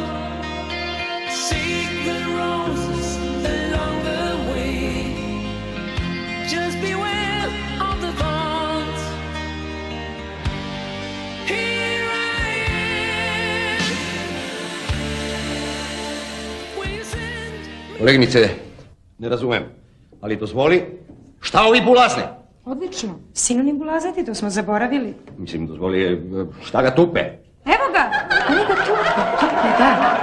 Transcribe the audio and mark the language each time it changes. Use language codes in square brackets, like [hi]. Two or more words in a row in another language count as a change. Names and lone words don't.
[en] Seek the roses along the way. Just beware of the thorns. Here I am. Will you send me? [sr] Koleginice, ne razumem, ali dozvoli, šta ovi bulazne? Odlično. Sinonim bulazati, to smo zaboravili. Mislim, dozvoli, šta ga tupe? Evo ga! Kolega tupe, da.